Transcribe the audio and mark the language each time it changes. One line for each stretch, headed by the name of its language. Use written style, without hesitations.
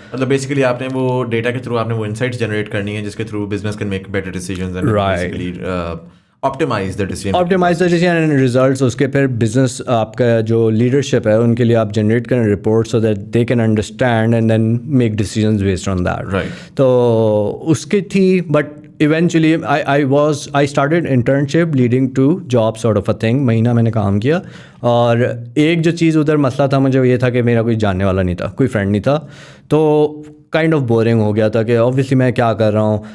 Urdu: مطلب بیسیکلی آپ نے وہ ڈیٹا کے تھرو آپ نے وہ انسائٹس جنریٹ کرنی ہے جس کے through
English: Business can make better decisions and basically optimise the decision and results.
Urdu: اس کے پھر بزنس آپ کا جو لیڈرشپ ہے ان کے لیے آپ جنریٹ کریں report
English: So that they can understand and then make decisions based on that.
Urdu: تو اس کی تھی,
English: But eventually I started internship leading to job sort of a thing.
Urdu: مہینہ میں نے کام کیا, اور ایک جو چیز ادھر مسئلہ تھا مجھے یہ تھا کہ میرا کوئی جاننے والا نہیں تھا, کوئی فرینڈ نہیں تھا, تو کائنڈ آف بورنگ ہو گیا تھا کہ اوبویسلی میں کیا کر رہا ہوں.